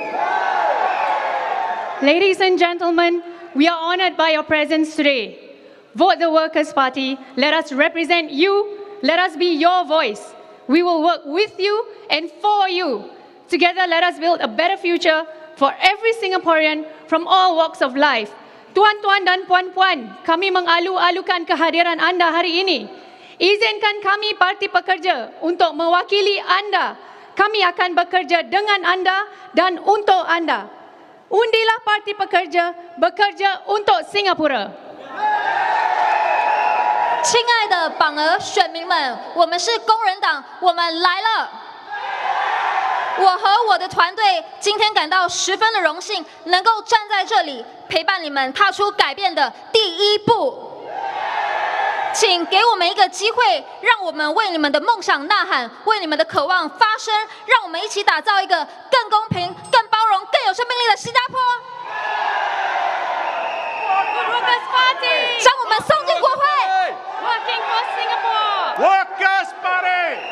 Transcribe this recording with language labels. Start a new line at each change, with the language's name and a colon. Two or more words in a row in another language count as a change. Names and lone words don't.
English: Ladies and gentlemen, we are honored by your presence today. Vote the Workers' Party. Let us represent you. Let us be your voice. We will work with you and for you. Together, let us build a better future for every Singaporean from all walks of life.
Malay: Tuan-tuan dan puan-puan, kami mengalu-alukan kehadiran anda hari ini. Izinkan kami Parti Pekerja untuk mewakili anda. Kami akan bekerja dengan anda dan untuk anda. Undilah Parti Pekerja, bekerja untuk Singapura.
Chinese: 亲爱的榜额选民们，我们是工人党，我们来了。我和我的团队今天感到十分的荣幸，能够站在这里陪伴你们踏出改变的第一步。请给我们一个机会，让我们为你们的梦想呐喊，为你们的渴望发声，让我们一起打造一个更公平、更包容、更有生命力的新加坡。将我们送进国会。
English: Working for Singapore. Workers' Party.